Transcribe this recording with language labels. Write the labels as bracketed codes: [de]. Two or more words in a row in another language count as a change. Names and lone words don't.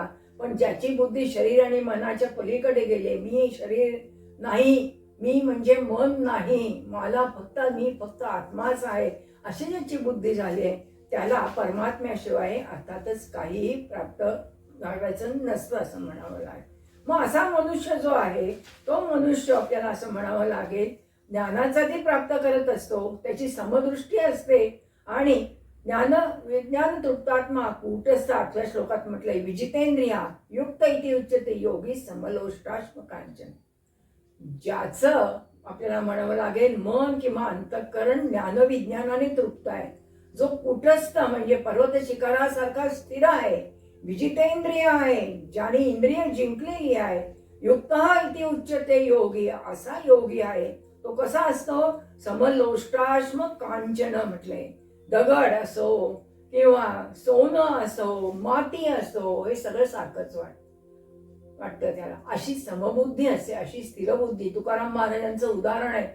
[mr] पण ज्याची बुद्धी शरीर आणि मनाच्या पलीकडे गेले, मी शरीर नाही, मी म्हणजे मन नाही, मी फक्त आत्माच आहे, अशी ज्याची बुद्धी झाली आहे त्याला परमात्म्याशिवाय अर्थातच काहीही प्राप्त करायचं नसतं असं म्हणावं लागेल. मग असा मनुष्य जो आहे तो मनुष्य आपल्याला असं म्हणावं लागेल, ज्ञानाचा ती प्राप्त करत असतो, त्याची समदृष्टी असते आणि [sa] ज्ञान विज्ञान तृप्तात्मा कूटस्थ [mr] 8व्या श्लोकात म्हटलंय, [sa] विजितेंद्रिया युक्त इति उच्यते योगी समलोष्टाश्म कांचन. [mr] ज्याचं आपल्याला म्हणावं लागेल मन किंवा अंतःकरण ज्ञानविज्ञानाने तृप्त आहे, जो कूटस्थ म्हणजे पर्वत शिखरासारखा स्थिर आहे, विजितेंद्रिय आहे, ज्याने इंद्रिय जिंकलेली आहे, [sa] युक्त इति उच्यते योगी, [mr] असा योगी आहे. तो कसा असतो? [sa] समलोष्टाश्म कांचन [mr] म्हटलंय. दगड असो किंवा सोनं असो, माती असो, हे सगळं सारखंच वाटतं त्याला. अशी समबुद्धी असते, अशी स्थिर बुद्धी. तुकाराम महाराजांचं उदाहरण आहे.